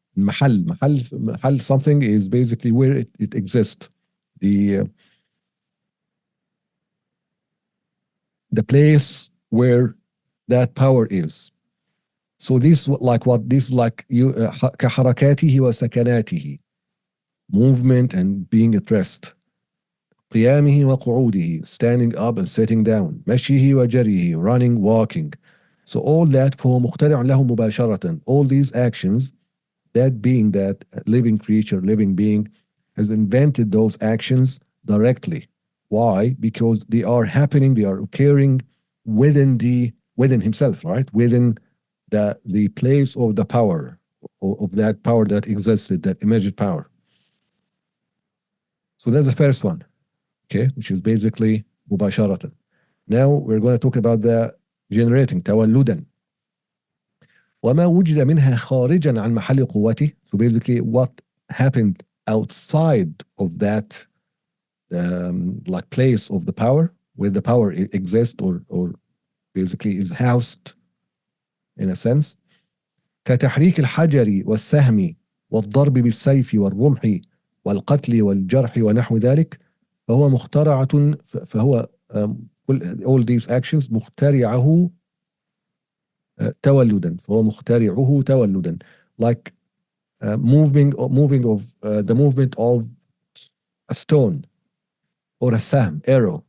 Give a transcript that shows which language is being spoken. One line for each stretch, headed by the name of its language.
English: محل something is basically where it exists, the place where that power is. So this like you
Arabic: كحركاته وسكناته,
English: movement and being at rest.
Arabic: قيامه وقعوده,
English: standing up and sitting down.
Arabic: مشيه وجريه,
English: running, walking. So all that
Arabic: فهو مخترع له مباشرة.
English: All these actions, that being, that living creature, living being, has invented those actions directly. Why? Because they are happening, they are occurring within himself, right? Within the place of the power, of that power that existed, that emergent power. So that's the first one, okay, which is basically مباشرة. Now we're going to talk about the generating, تولدا.
Arabic: وما وجد منها خارجا عن محل قوته.
English: So basically what happened outside of that like place of the power, where the power exists or basically is housed in a sense.
Arabic: كتحريك الحجر والسهم والضرب بالسيف والرمح والقتل والجرح ونحو ذلك فهو مخترعة. فهو
English: all these actions
Arabic: مخترعه تولدا. فهو مخترعه تولدا,
English: like moving of the movement of a stone or a sahm, arrow.